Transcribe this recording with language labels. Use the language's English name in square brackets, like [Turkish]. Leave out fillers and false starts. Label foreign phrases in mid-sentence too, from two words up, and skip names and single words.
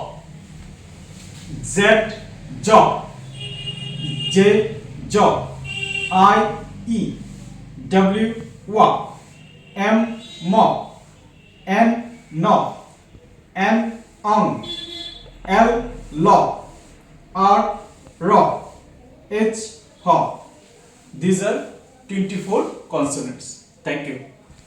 [Bangla] জেড জ, জে জ, আই ই, ডব্লিউ ওয়া, এম ম, এন ন, এন অং, এল ল, আর র, [English] H, H. These are 24 consonants. Thank you.